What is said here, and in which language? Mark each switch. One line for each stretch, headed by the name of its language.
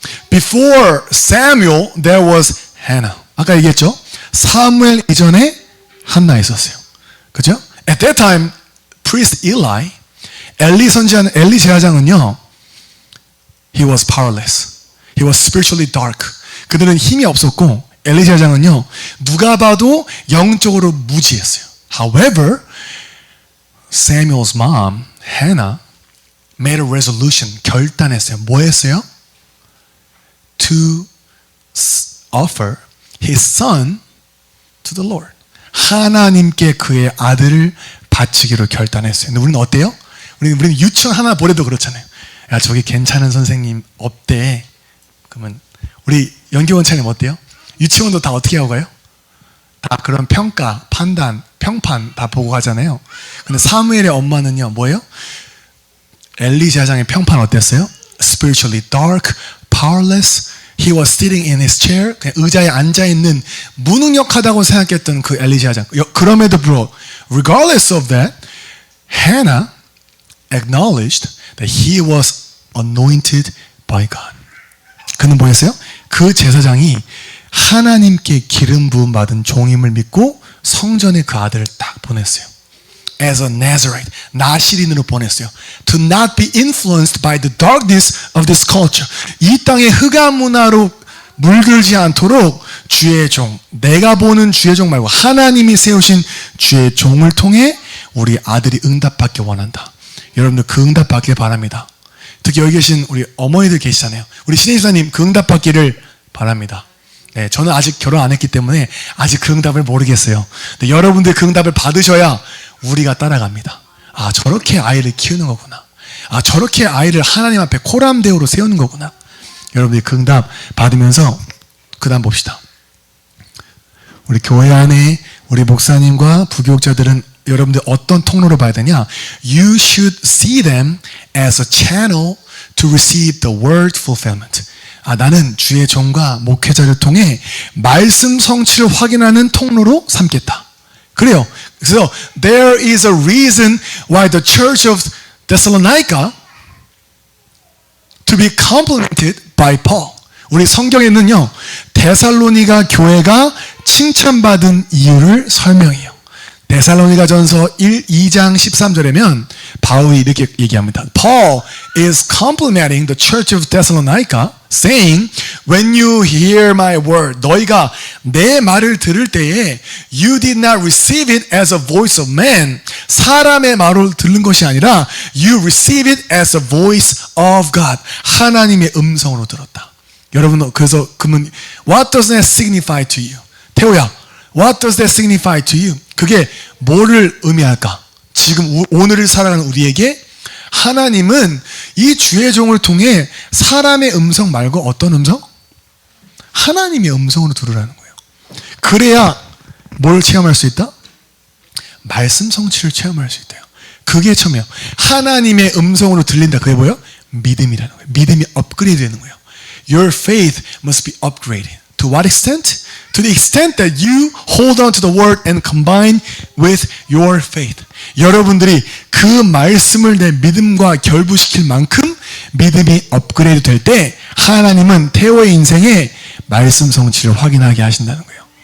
English: Before Samuel, there was Hannah.
Korean: 아까 얘기했죠? 사무엘 이전에 한나 있었어요. 그죠?
English: At that time, priest Eli,
Korean: 엘리 제사장은요,
English: he was powerless. He was spiritually dark.
Korean: 그들은 힘이 없었고, 엘리 제사장은요, 누가 봐도 영적으로 무지했어요.
English: However, Samuel's mom, Hannah, made a resolution,
Korean: 결단했어요. 뭐 했어요?
English: To offer his son to the Lord.
Korean: 하나님께 그의 아들을 바치기로 결단했어요. 근데 우리는 어때요? 우리는 유치원 하나 보내도 그렇잖아요. 야, 저기 괜찮은 선생님 없대. 그러면 우리 연기원차님 어때요? 유치원도 다 어떻게 하고 가요? 다 그런 평가, 판단, 평판 다 보고 가잖아요. 근데 사무엘의 엄마는요, 뭐예요? 엘리 제사장의 평판 어땠어요?
English: Spiritually dark, powerless. He was sitting in his chair.
Korean: 그냥 의자에 앉아있는 무능력하다고 생각했던 그 엘리 제사장. 그럼에도 불구하고
English: regardless of that, Hannah acknowledged that he was anointed by God.
Korean: 그는 뭐였어요? 그 제사장이 하나님께 기름 부음 받은 종임을 믿고 성전에 그 아들을 딱 보냈어요.
English: As a Nazarite,
Korean: 나시린으로 보냈어요.
English: To not be influenced by the darkness of this culture.
Korean: 이 땅의 흑암 문화로 물들지 않도록 주의 종, 내가 보는 주의 종 말고 하나님이 세우신 주의 종을 통해 우리 아들이 응답받기 원한다. 여러분들 그 응답받길 바랍니다. 특히 여기 계신 우리 어머니들 계시잖아요. 우리 신혜사님 그 응답받기를 바랍니다. 네, 저는 아직 결혼 안 했기 때문에 아직 그 응답을 모르겠어요. 근데 여러분들 그 응답을 받으셔야 우리가 따라갑니다. 아, 저렇게 아이를 키우는 거구나. 아, 저렇게 아이를 하나님 앞에 코람대우로 세우는 거구나. 여러분들이 그 응답 받으면서 그 다음 봅시다. 우리 교회 안에 우리 목사님과 부교육자들은 여러분들 어떤 통로로 봐야 되냐?
English: You should see them as a channel to receive the word fulfillment.
Korean: 아, 나는 주의 종과 목회자를 통해 말씀 성취를 확인하는 통로로 삼겠다. 그래요.
English: 그래서 there is a reason why the church of Thessalonica to be complimented by Paul.
Korean: 우리 성경에는요, 데살로니가 교회가 칭찬받은 이유를 설명해요. 데살로니가 전서 2장 13절에면 바울이 이렇게 얘기합니다.
English: Paul is complimenting the church of Thessalonica, saying, when you hear my word,
Korean: 너희가 내 말을 들을 때에
English: you did not receive it as a voice of man,
Korean: 사람의 말을 들은 것이 아니라
English: you receive it as a voice of God,
Korean: 하나님의 음성으로 들었다. 여러분, 그래서 그러면
English: what does that signify to you? 태호야, what does that signify to you?
Korean: 그게 뭐를 의미할까? 지금 오늘을 살아가는 우리에게 하나님은 이 주의 종을 통해 사람의 음성 말고 어떤 음성? 하나님의 음성으로 들으라는 거예요. 그래야 뭘 체험할 수 있다? 말씀 성취를 체험할 수 있대요. 그게 처음이에요. 하나님의 음성으로 들린다. 그게 뭐예요? 믿음이라는 거예요. 믿음이 업그레이드 되는 거예요.
English: Your faith must be upgraded. To what extent? To the extent that you hold on to the word and combine with your faith.
Korean: 여러분들이 그 말씀을 내 믿음과 결부시킬 만큼 믿음이 업그레이드 될 때 하나님은 태호의 인생에 말씀 성취를 확인하게 하신다는 거예요.